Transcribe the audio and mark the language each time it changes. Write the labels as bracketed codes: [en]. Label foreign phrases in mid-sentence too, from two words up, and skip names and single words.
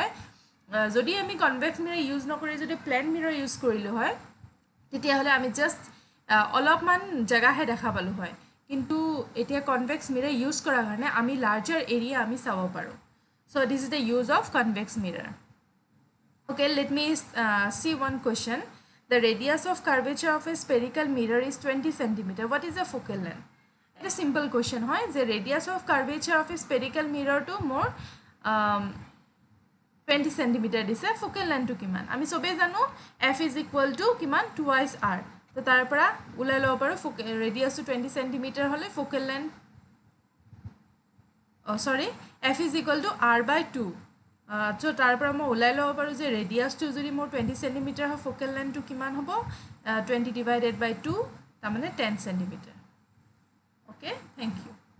[as] যদি আমি [en] convex mirror use [as] নকৰি যদি [en] plane mirror use [as] কৰিলোঁ হয় তেতিয়াহ'লে আমি জাষ্ট অলপমান জেগাহে দেখা পালোঁ হয়, কিন্তু এতিয়া [en] convex mirror use [as] কৰাৰ কাৰণে আমি [en] larger area [as] আমি চাব পাৰোঁ। [en] so this is the use of convex mirror. Okay, let me see one question. The radius of curvature of a spherical mirror is 20 cm. What is the focal length? It's a simple question. Hoy, the radius of curvature of a spherical mirror [as] টো মোৰ [en] 20 cm is a focal length [as] টো কিমান. আমি সৱে জানো [en] f is equal to [as] kiman [en] twice r. [as] So তাৰ পৰা উলিয়াই ল' পাৰো radius to 20 cm hole [en] focal length. Oh sorry, f is equal to r by 2. [as] So তাৰ পৰা মই উলিয়াই ল' পাৰো যে radius টো যদি মোৰ 20 cm ha [en] focal length [as] টো কিমান হ'ব 20 [en] divided by [as] 2 তা মানে 10 cm. [en] Okay, thank you.